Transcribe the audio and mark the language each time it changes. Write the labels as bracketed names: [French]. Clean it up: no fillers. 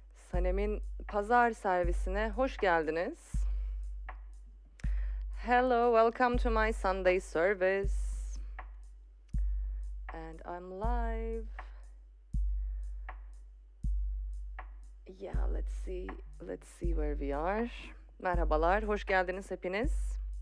[Turkish] Sanem'in Pazar servisine hoş geldiniz. [English] Hello, welcome to my Sunday service. And I'm live. Yeah, let's see where we are. [Turkish] Merhabalar, hoş geldiniz hepiniz.